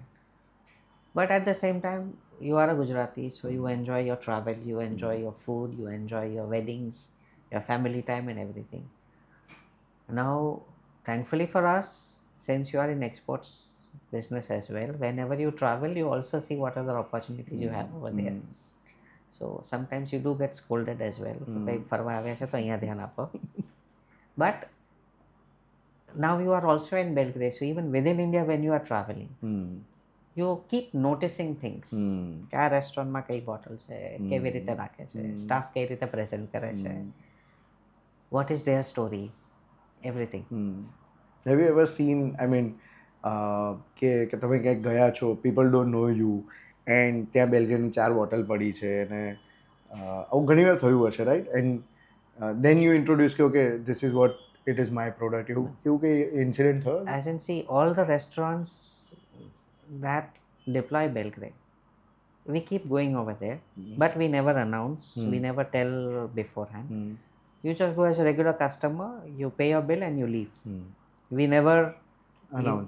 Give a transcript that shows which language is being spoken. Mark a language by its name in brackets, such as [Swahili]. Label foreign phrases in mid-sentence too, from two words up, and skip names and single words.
[English] But at the same time, you are a Gujarati, so you enjoy your travel, you enjoy your food, you enjoy your weddings, your family time and everything. Now, thankfully for us, since you are in exports business as well, whenever you travel, you also see what other opportunities you have over there. So sometimes you do get scolded as well. [Gujarati] ફરવા આવ્યા છે તો અહીંયા ધ્યાન આપો. [English] But now you are also in Belgrey, so even within India when you are traveling, you keep noticing things. [Gujarati] क्या રેસ્ટોરન્ટમાં કઈ બોટલ છે, કેવી રીતે રાખે છે, સ્ટાફ કઈ રીતે પ્રેઝન્ટ કરે છે, [English] what is their story, everything. Have you ever seen, I mean, [Gujarati] કે તમે ક્યાંક ગયા છો, [English] people don't know you, and [Gujarati] ત્યાં બેલ્ગ્રેડની 4 બોટલ પડી છે અને આવું ઘણી વાર થયું હશે, રાઈટ? [English] એન્ડ then you introduce કે okay, this is what it is, my product. [Gujarati] એવું કઈ ઇન્સિડન્ટ થયો? [English] As in, see, all the restaurants that deploy Belgrey, we keep going over there, but we never announce, we never tell beforehand. You just go as a regular customer, you pay your bill and you leave. We never Announce,